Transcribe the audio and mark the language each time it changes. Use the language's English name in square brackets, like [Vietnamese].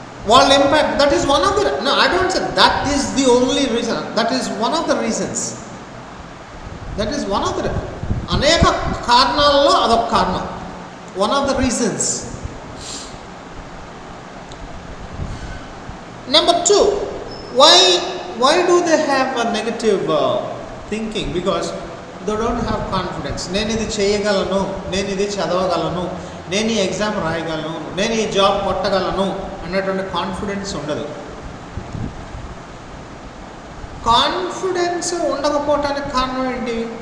[Telugu] వాళ్ళ impact, [English] That is one of the, no I don't say that is the only reason, that is one of the reasons. That is one of the, [Telugu] అనేక కారణాల్లో అదొక కారణం, [English] One of the reasons. Number 2, why do they have a negative thinking? Because they don't have confidence. [Telugu] నేను ఇది చేయగలను, నేను ఇది చదవగలను, నేను ఈ ఎగ్జామ్ రాయగలను, నేను ఈ జాబ్ కొట్టగలను అన్నటువంటి కాన్ఫిడెన్స్ ఉండదు. కాన్ఫిడెన్స్ ఉండకపోవటానికి కారణం ఏంటి?